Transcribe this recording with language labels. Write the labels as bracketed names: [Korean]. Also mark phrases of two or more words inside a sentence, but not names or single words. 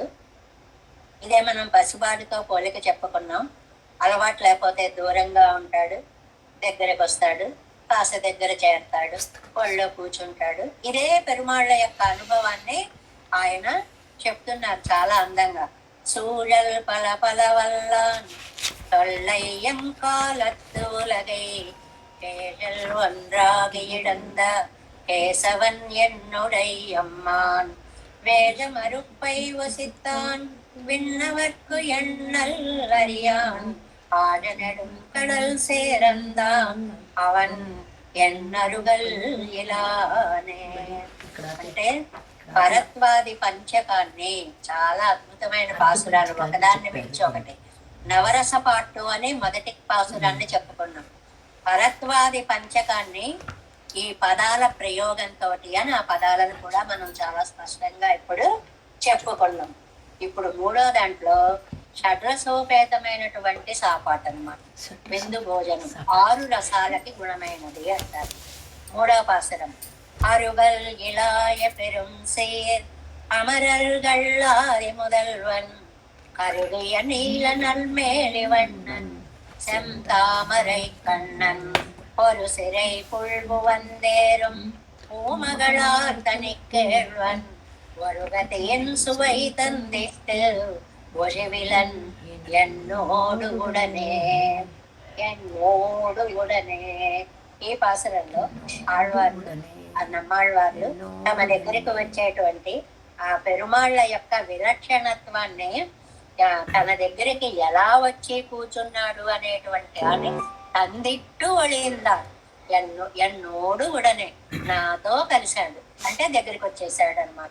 [Telugu] ఇదే మనం పసిబాడితో పోలిక చెప్పుకున్నాం. అలవాటు లేకపోతే దూరంగా ఉంటాడు, దగ్గరకు వస్తాడు, కాస దగ్గర చేరతాడు, ఒళ్ళో కూర్చుంటాడు. ఇదే పెరుమాళ్ళ యొక్క అనుభవాన్ని ఆయన చెప్తున్నారు చాలా అందంగా. [Tamil] సూழல் பல பல வல்லான் தொல்லையம் காலத்து உலகை கேழல் ஒன்றாகி இடந்த கேசவன் என்னுடை அம்மான் வேத மறுப்பை வசித்தான் விண்ணவர்க்கு எண்ணல் அறியான் ஆழ நெடும் கடல் சேரந்தான் அவன் என்னருகல் இலானே. [Telugu] అంటే భరద్వాది పంచకాన్ని చాలా అద్భుతమైన పాసురాలు ఒకదాన్ని మించి ఒకటి. నవరస పాటు అని మొదటి పాసురాన్ని చెప్పుకున్నాం. భరద్వాది పంచకాన్ని ఈ పదాల ప్రయోగంతో అని ఆ పదాలను కూడా మనం చాలా స్పష్టంగా ఇప్పుడు చెప్పుకున్నాం. ఇప్పుడు మూడో దాంట్లో షడ్రసోపేతమైనటువంటి సాపాటు అన్నమాట. విందు భోజనం 6 రసాలకి గుణమైనది అంటారు. మూడవ పాసరం [Tamil] அருகல் இளாய பெரும் சேர் அமரர்களாரி முதல்வன் கருகிய நீல நல்மேலி வண்ணன் செந்தாமரை கண்ணன் ஒரு சிறை புல்பு வந்தேறும் பூமகளார் தனி கேழ்வன் ஒருகதையின் சுவை தந்திட்டு ஒழிவிலன் என்னோடு உடனே என்னோடு உடనే. [Telugu] ఈ పాసరంలో ఆళ్వారు నమ్మాళ్వార్లు తమ దగ్గరికి వచ్చేటువంటి ఆ పెరుమాళ్ల యొక్క విలక్షణత్వాన్ని తన దగ్గరికి ఎలా వచ్చి కూర్చున్నాడు అనేటువంటి అని [Tamil] தந்திட்டு ஒழிந்தா என்னோடு உடனே [Telugu] నాతో కలిశాడు అంటే దగ్గరికి వచ్చేసాడు అనమాట.